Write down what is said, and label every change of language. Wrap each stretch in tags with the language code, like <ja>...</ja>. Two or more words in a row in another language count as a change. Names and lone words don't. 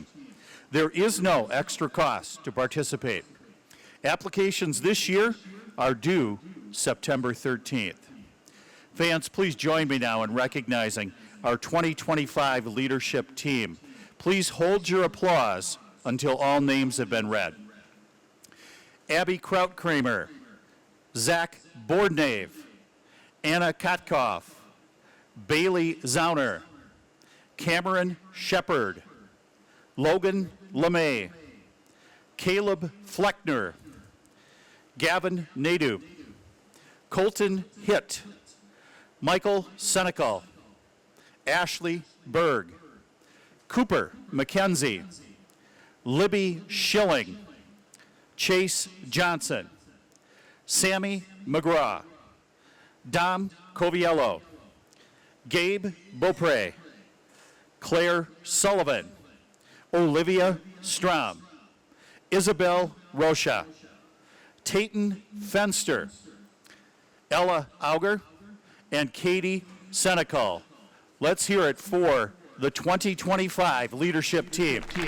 <en>There is no extra cost to participate. Applications this year are due September 13th. Fans, please join me now in recognizing our 2025 leadership team. Please hold your applause until all names have been read. Abby Krautkramer, Zach Bordnave, Anna Katkoff, Bailey Zauner, Cameron Shepard, Logan LeMay, Caleb Fleckner, Gavin Nadeau, Colton Hitt, Michael Senecal, Ashley Berg, Cooper McKenzie, Libby Schilling, Chase Johnson, Sammy McGraw, Dom Coviello, Gabe Beaupre, Claire Sullivan, Olivia Strom, Isabel Rocha, Tayton Fenster, Ella Auger, and Katie Senecal. Let's hear it for the 2025 leadership team.</en>